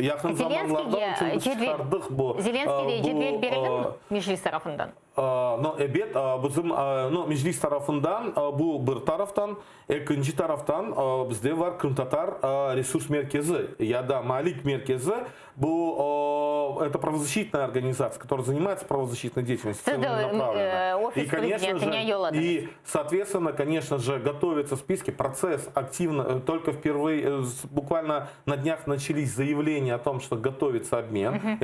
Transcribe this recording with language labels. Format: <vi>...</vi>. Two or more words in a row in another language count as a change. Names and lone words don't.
<crh>Yakın zamanlarda için çıkardık bu... Zelenski'ye cedvel verilir mi meclis tarafından? Bizim meclis tarafından bu bir taraftan, ikinci taraftan bizde var Kırım Tatar Resurs Merkezi ya da Malik Merkezi.</crh> <ru>Это правозащитная организация, которая занимается правозащитной деятельностью. И, конечно же, и, соответственно, конечно же, готовятся списки. Процесс активно, только впервые, буквально на днях начались заявления о том, что готовится обмен.</ru>